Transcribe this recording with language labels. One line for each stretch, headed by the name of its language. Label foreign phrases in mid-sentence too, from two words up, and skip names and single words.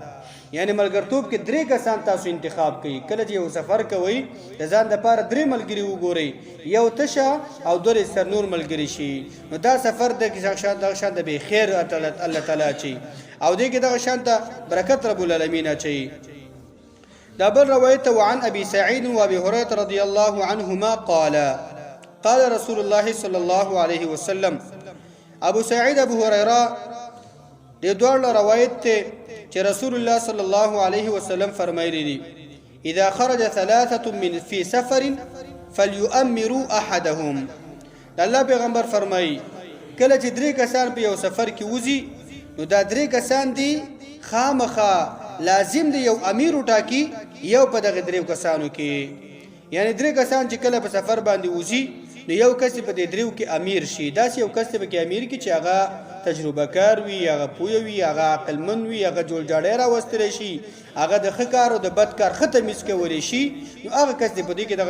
Pashto: یعنی ملګرتوب کې درې کسان تاسو انتخاب کوي. کله چې یو سفر کوئ د ځان دپاره درې ملګري وګورئ، یو تشه او دوه سر نور ملګري شي، نو دا سفر دغه شان د بېخیر الله تعالی اچوي او دې کې دغه شان ته برکت
Arabic: رب العالمین
Pashto: اچوي. دا بل روایت
Arabic: وعن ابي سعيد وابي هريره رضي الله عنهما قال قال رسول الله صلى الله عليه وسلم.
Pashto: ابو سعید ابو هريره دې دوه روایت ته چې
Arabic: رسول الله صلی الله علیه وسلم
Pashto: فرمایلی دي
Arabic: اذا خرج ثلاثه من في سفر فليؤمروا احدهم.
Pashto: د الله پیغمبر فرمایي کله چې درې کسان په یو سفر کې وځي نو دا درې کسان دي خامخا لازم دی یو امیر وټاکي یو په دغه درې کسانو کې. یعنی درې کسان چې کله په سفر باندې وځي نو یو کس په دې دریو کې امیر شي، داسې یو کس په کې امیر کې چې هغه تجربه کار وي هغه پوه وي هغه عقلمند وي هغه جوړجاړی راوستلی شي هغه د ښه کار او د بد کار ښه تمیز کولی شي نو هغه کس دی په دې کې دغه